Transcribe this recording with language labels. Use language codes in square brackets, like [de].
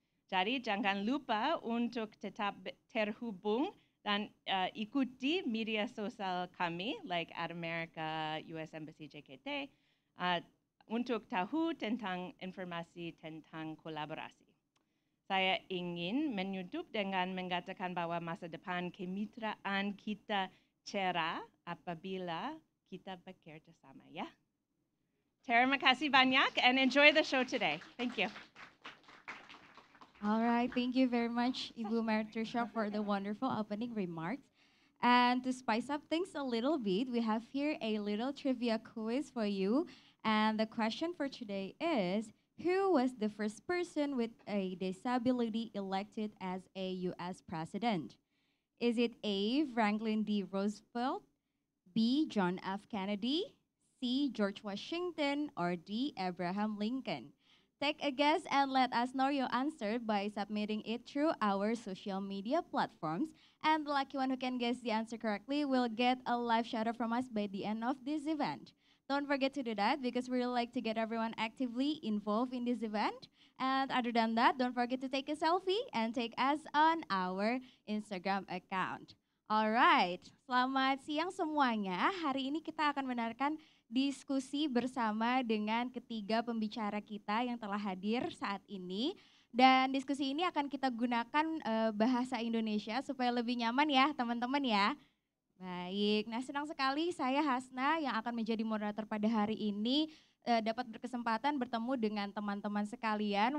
[id] Jadi jangan lupa untuk tetap terhubung dan ikuti media sosial kami, like Ad America, US Embassy JKT, untuk tahu tentang informasi tentang kolaborasi. Saya ingin menutup dengan mengatakan bahwa masa depan kemitraan kita cerah apabila kita bekerja sama, ya. Terima kasih banyak [en] and enjoy the show today. Thank you. All right, thank you very much, Ibu Martusha, for the wonderful opening remarks. And to spice up things a little bit, we have here a little trivia quiz for you. And the question for today is, who was the first person with a disability elected as a U.S. president? Is it A, Franklin D. Roosevelt, B, John F. Kennedy, C, George Washington, or D, Abraham Lincoln? Take a guess and let us know your answer by submitting it through our social media platforms. And the lucky one who can guess the answer correctly will get a live shout out from us by the end of this event. Don't forget to do that because we really like to get everyone actively involved in this event. And other than that, don't forget to take a selfie and take us on our Instagram account. [id] Alright, selamat siang semuanya. Hari ini kita akan mendengarkan diskusi bersama dengan ketiga pembicara kita yang telah hadir saat ini. Dan diskusi ini akan kita gunakan bahasa Indonesia supaya lebih nyaman ya teman-teman ya. Baik, nah senang sekali saya Hasna yang akan menjadi moderator pada hari ini dapat berkesempatan bertemu dengan teman-teman sekalian.